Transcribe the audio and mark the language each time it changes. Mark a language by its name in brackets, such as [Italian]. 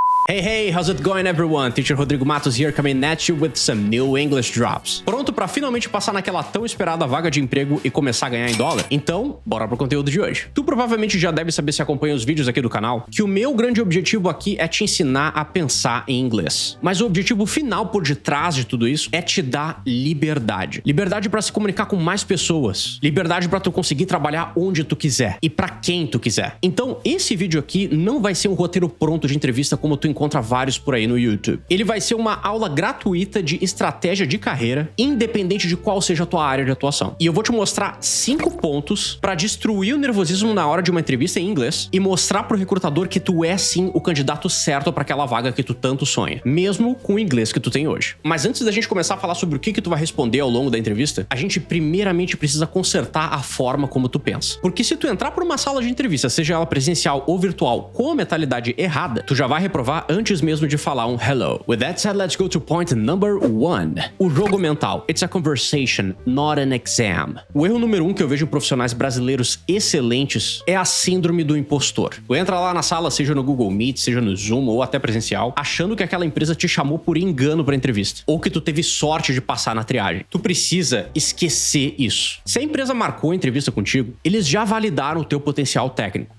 [English] Hey, how's it going everyone? Teacher Rodrigo Matos here, coming at you with some new English drops. [Portuguese] Pronto pra finalmente passar naquela tão esperada vaga de emprego e começar a ganhar em dólar? Então, bora pro conteúdo de hoje. Tu provavelmente já deve saber, se acompanha os vídeos aqui do canal, que o meu grande objetivo aqui é te ensinar a pensar em inglês. Mas o objetivo final por detrás de tudo isso é te dar liberdade. Liberdade pra se comunicar com mais pessoas. Liberdade pra tu conseguir trabalhar onde tu quiser e pra quem tu quiser. Então, esse vídeo aqui não vai ser um roteiro pronto de entrevista como tu encontra vários por aí no YouTube. Ele vai ser uma aula gratuita de estratégia de carreira, independente de qual seja a tua área de atuação. E eu vou te mostrar 5 pontos para destruir o nervosismo na hora de uma entrevista em inglês e mostrar pro recrutador que tu é sim o candidato certo para aquela vaga que tu tanto sonha, mesmo com o inglês que tu tem hoje. Mas antes da gente começar a falar sobre o que tu vai responder ao longo da entrevista, a gente primeiramente precisa consertar a forma como tu pensa. Porque se tu entrar por uma sala de entrevista, seja ela presencial ou virtual, com a mentalidade errada, tu já vai reprovar antes mesmo de falar um hello. [English] With that said, let's go to point number 1. [Portuguese] O jogo mental. [English] It's a conversation, not an exam. [Portuguese] O erro número 1 que eu vejo em profissionais brasileiros excelentes é a síndrome do impostor. Tu entra lá na sala, seja no Google Meet, seja no Zoom ou até presencial, achando que aquela empresa te chamou por engano pra entrevista, ou que tu teve sorte de passar na triagem. Tu precisa esquecer isso. Se a empresa marcou a entrevista contigo, eles já validaram o teu potencial técnico.